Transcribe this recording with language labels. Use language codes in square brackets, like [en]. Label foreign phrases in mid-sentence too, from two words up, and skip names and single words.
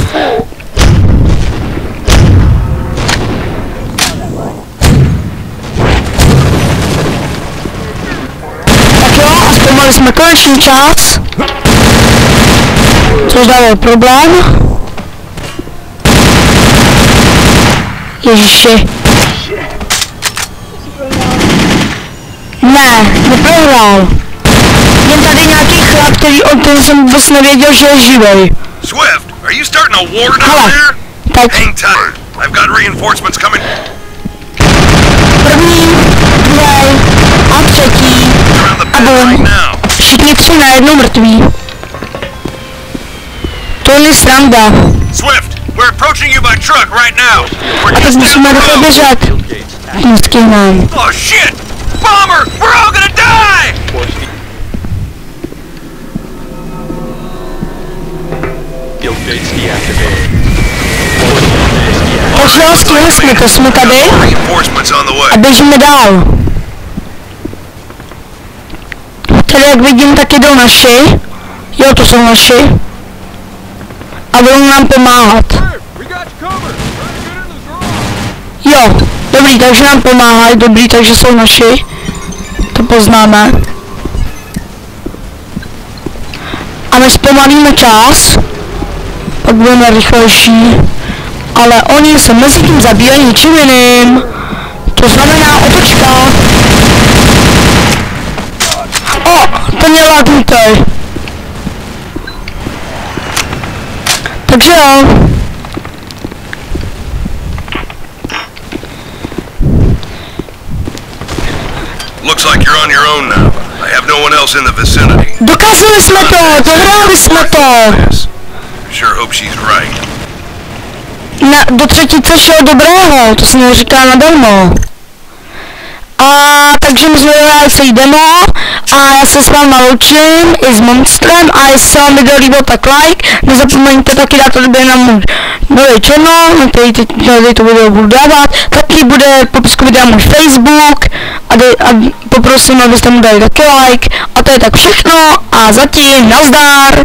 [cs] Mali jsme konečný čas, což dává problém. Ježiši. Ne, neprohrál. Jen tady nějaký chlap, o kterém jsem vůbec nevěděl, že je živej. [en] Swift, are you starting a war down there? [cs] Tak. [en] Hang tight. I've got reinforcements coming. [cs] První, druhý a třetí. A bum. Všichni tři najednou mrtví. To je sranda. [en] Swift, We're approaching you by truck right now. We're [cs] A teď [en] just down [cs] musíme [en] the [cs] rychle [en] road. [cs] běžet. Nestihneme. [en] Oh shit! Bomber! We're all gonna die! Field gates deactivated. [cs] Takže jo, stihli jsme to, jsme tady [en] Reinforcements on the [cs] a [en] way. [cs] běžíme dál. Tady jak vidím, tak jdou naši. Jo, to jsou naši. A budou nám pomáhat. Jo, dobrý, takže nám pomáhají, dobrý, takže jsou naši. To poznáme. A my zpomalíme čas, pak budeme rychlejší. Ale oni se mezi tím zabíjají něčím jiným. To znamená otočka. O, ten je lagnutý. Takže jo. [en] Looks like you're on your own now. I have no one else in the vicinity. [cs] Dokázali jsme to, dohráli jsme to. [en] Sure hope she's right. [cs] Do třetice všeho dobrého, to se neříká nadarmo. A takže my jsme dohráli celý demo a já se s vámi loučím i s Monstrem a jestli se vám video líbilo, tak like, nezapomeňte taky dát odběr na můj nový channel, na který teď to video budu dávat, taky bude popisku videa můj Facebook a poprosím, abyste mu dali taky like a to je tak všechno a zatím nazdar!